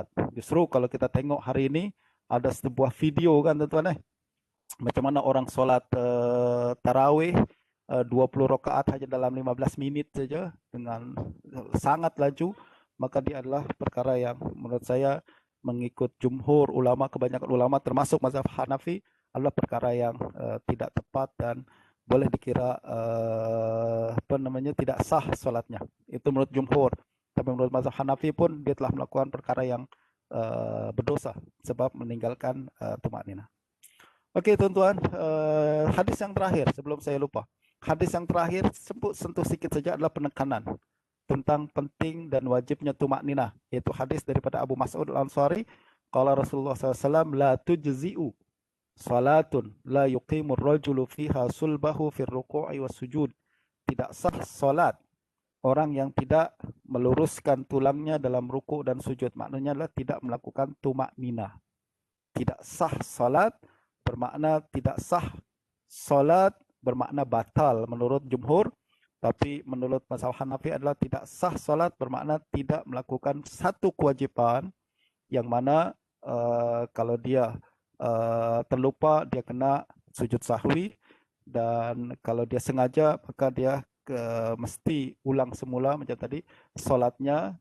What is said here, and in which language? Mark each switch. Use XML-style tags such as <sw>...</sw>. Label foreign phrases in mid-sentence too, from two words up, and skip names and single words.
<ms>Justru kalau kita tengok hari ini ada sebuah video kan tuan-tuan macam mana orang solat tarawih 20 rakaat hanya dalam 15 minit saja dengan sangat laju, maka dia adalah perkara yang menurut saya mengikut jumhur ulama, kebanyakan ulama termasuk mazhab Hanafi adalah perkara yang tidak tepat dan boleh dikira tidak sah solatnya. Itu menurut jumhur. Tapi menurut mazhab Hanafi pun dia telah melakukan perkara yang berdosa sebab meninggalkan tumak nina. Oke tuan-tuan, hadis yang terakhir sebelum saya lupa. Hadis yang terakhir sentuh sedikit saja adalah penekanan tentang penting dan wajibnya tumak nina. Yaitu hadis daripada Abu Mas'ud Al-Ansari.</ms> <ar>قال رسول الله ﷺ لا تجزئ صلاة لا يقيم الرجل فيها صلبه في الركوع والسجود.</ar> <ms>Tidak sah salat orang yang tidak meluruskan tulangnya dalam ruku' dan sujud. Maknanya adalah tidak melakukan tumak nina. Tidak sah salat bermakna tidak sah solat, bermakna batal menurut jumhur. Tapi menurut mazhab Hanafi adalah tidak sah solat bermakna tidak melakukan satu kewajiban yang mana kalau dia terlupa dia kena sujud sahwi, dan kalau dia sengaja maka dia mesti ulang semula macam tadi solatnya.</ms>